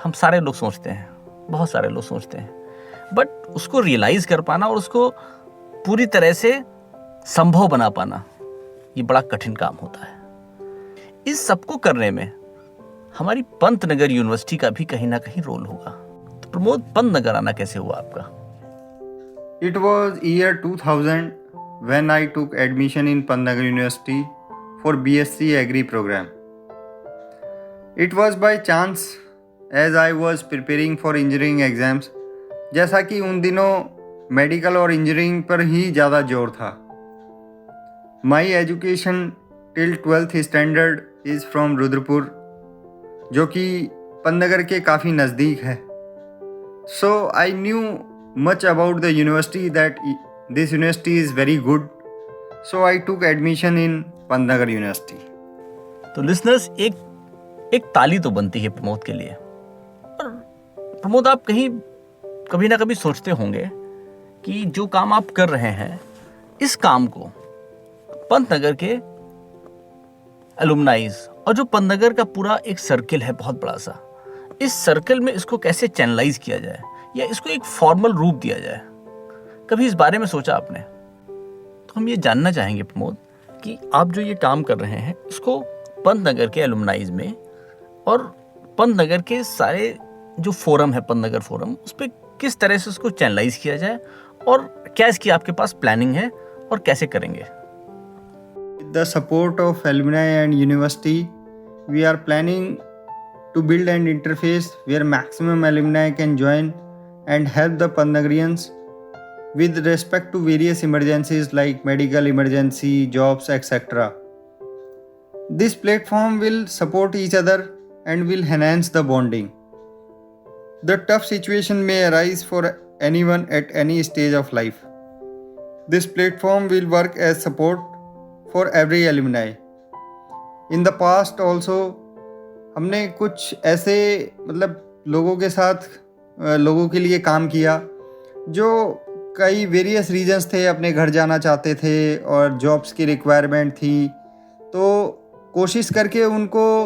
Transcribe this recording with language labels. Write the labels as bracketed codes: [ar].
[hi] हम सारे लोग सोचते हैं, बहुत सारे लोग सोचते हैं, बट उसको रियलाइज कर पाना और उसको पूरी तरह से संभव बना पाना, ये बड़ा कठिन काम होता है। इस सबको करने में हमारी पंतनगर यूनिवर्सिटी का भी कहीं ना कहीं रोल होगा। तो प्रमोद, पंतनगर आना कैसे हुआ आपका? [en] It was year 2000 when I took admission in Pantnagar University for BSc Agri program. It was by chance as I was preparing for engineering exams, [hi] जैसा कि उन दिनों मेडिकल और इंजीनियरिंग पर ही ज़्यादा जोर था। [en] my education till 12th standard is from Rudrapur, [hi] जो कि पंतनगर के काफ़ी नज़दीक है। [en] So I knew much about the university, that this university is very good, so I took admission in Pantnagar University. [hi] तो लिसनर्स, एक ताली तो बनती है प्रमोद के लिए। और प्रमोद, आप कभी ना कभी सोचते होंगे कि जो काम आप कर रहे हैं, इस काम को पंतनगर के एलुमनाइज और जो पंतनगर का पूरा एक सर्किल है बहुत बड़ा सा, इस सर्किल में इसको कैसे चैनलाइज किया जाए या इसको एक फॉर्मल रूप दिया जाए। कभी इस बारे में सोचा आपने? तो हम ये जानना चाहेंगे प्रमोद कि आप जो ये काम कर रहे हैं इसको पंतनगर के एलुमनाइज में और पंतनगर के सारे जो फोरम है, पंतनगर फोरम, उस पर किस तरह से उसको चैनलाइज किया जाए और क्या इसकी आपके पास प्लानिंग है और कैसे करेंगे? [en] With the support of alumni and university, we are planning to build an interface where maximum alumni can join and help the Pantnagarians with respect to various emergencies like medical emergency, jobs, etc. This platform will support each other and will enhance the bonding. The tough situation may arise for anyone at any stage of life. This platform will work as support for every alumni. In the past also, [hi] हमने कुछ ऐसे लोगों के साथ लोगों के लिए काम किया जो कई वेरियस रीजंस थे, अपने घर जाना चाहते थे और जॉब्स की रिक्वायरमेंट थी, तो कोशिश करके उनको